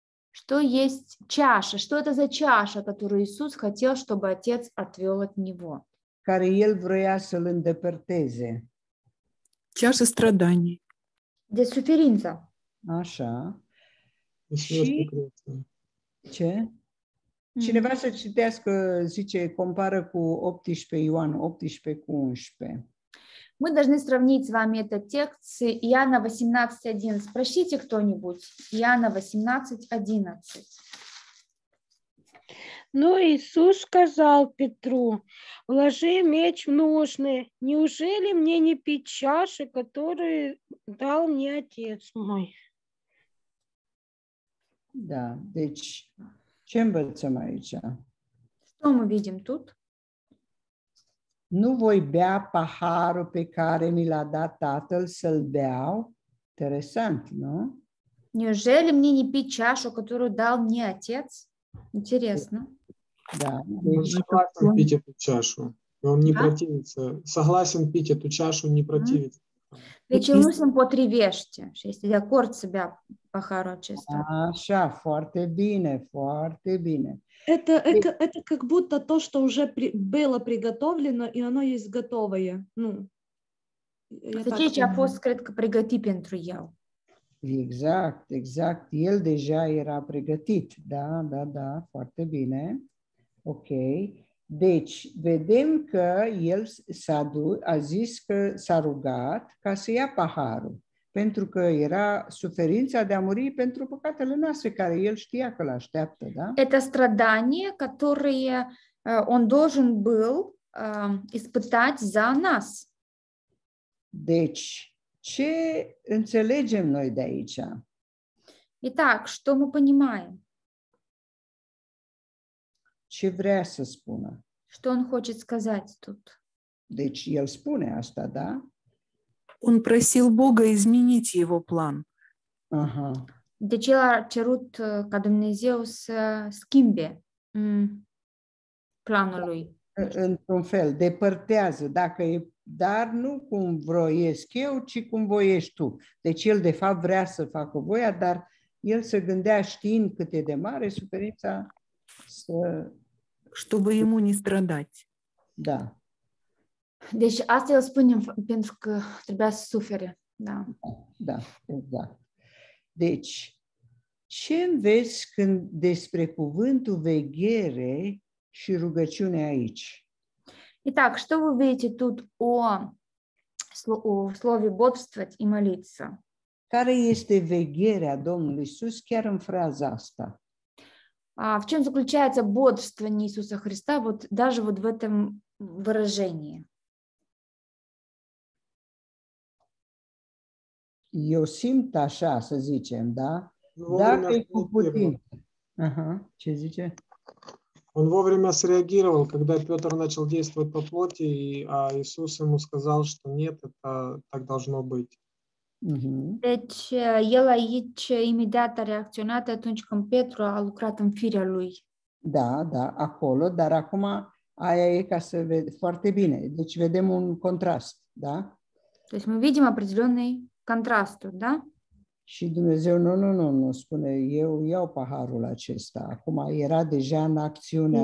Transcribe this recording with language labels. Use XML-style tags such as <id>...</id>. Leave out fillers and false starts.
<ru>Что есть чаша? Что это за чаша, которую Иисус хотел, чтобы Отец отвел от Него?</ru> <ro>Care el vrea să-l îndepărteze.</ro> <ru>Чаша страданий.</ru> <ro>De suferință. Așa. Și... Ce? Cineva să citească, zice, compară cu 18 Ioan 18 cu 11.</ro> <ru>Мы должны сравнить с вами этот текст с Иоанна 18:11. Прочтите кто-нибудь. Иоанна 18:11. Но Иисус сказал Петру: «Вложи меч в ножны. Неужели мне не пить чаши, которую дал мне Отец мой?»</ru> <ro>Da, deci ce învățăm aici?</ro> <ru>Что мы видим тут?</ru> <ro>Nu voi bea paharul pe care mi l-a dat Tatăl să-l beau? Interesant, nu?</ro> <ru>Неужели мне не пить чашу, которую дал мне Отец? Интересно.</ru> <ro>Da,</ro> <ru>Он</ru> <ro>deci</ro> <ru>согласен пить эту чашу. И он не противится. Soгласен пить эту чашу, не противится.</ru> <ro>Deci el nu se împotrivește și este de acord să bea paharul acesta. Așa, foarte bine, foarte bine.</ro> <ru>Это как будто то, что уже было приготовлено, и оно есть готовое. Ну,</ru> <ro>Asta ce a fost, cred că, pregătit pentru el. Exact, exact. El deja era pregătit. Da, foarte bine. Ok. Deci, vedem că el a zis că s-a rugat ca să ia paharul, pentru că era suferința de a muri pentru păcatele noastre, care el știa că l-așteaptă, da?</ro> <ru>Это страдание, которое он должен был испытать за нас.</ru> <ro>Deci, ce înțelegem noi de aici?</ro> <ru>Итак, что мы понимаем?</ru> <ro>Ce vrea să spună?</ro> <ru>Что он хочет сказать тут?</ru> <ro>Deci, el spune asta, da?</ro> <ru>Он просил Бога изменить его план. Aha.</ru> <ro>Deci el a cerut ca Dumnezeu să schimbe planul lui. Într-un fel, depărtează, dar nu cum vroiesc eu, ci cum voiești tu. Deci el de fapt vrea să facă voia, dar el se gândea știind cât e de mare suferința să...</ro> <ru>Чтобы ему не страдать.</ru> <ro>Da. Deci asta el spune pentru că trebuia să sufere. Da. Da, exact. Deci, ce înveți când despre cuvântul veghere și rugăciune aici?</ro> <ru>Итак, что вы видите тут о слове бодрствовать и молиться?</ru> <ro>Care este vegherea Domnului Iisus chiar în fraza asta?</ro> <ru>В чем заключается бодрствование Иисуса Христа вот даже вот в этом выражении?</ru> <ro>Eu simt așa, să zicem, da?</ro> <ru>Он</ru> <ro>Dacă</ro> <ru>вовремя</ru> <ro>e cu</ro> <ru>среагировал.</ru> <ro>putință. Aha, ce zice?</ro> <ru>Он вовремя среагировал, когда Петр начал действовать по плоти, а Иисус ему сказал, что нет, это так должно быть. Mhm.</ru> <ro>Deci, el aici imediat a reacționat atunci când Petru a lucrat în firea lui. Da, da, acolo, dar acum aia e ca să vede foarte bine. Deci vedem un contrast, da?</ro> <ru>То есть мы видим определенный контраст тут, да?</ru> <ro>Și Dumnezeu, nu, spune, eu iau paharul acesta. Acum era deja în acțiunea</ro>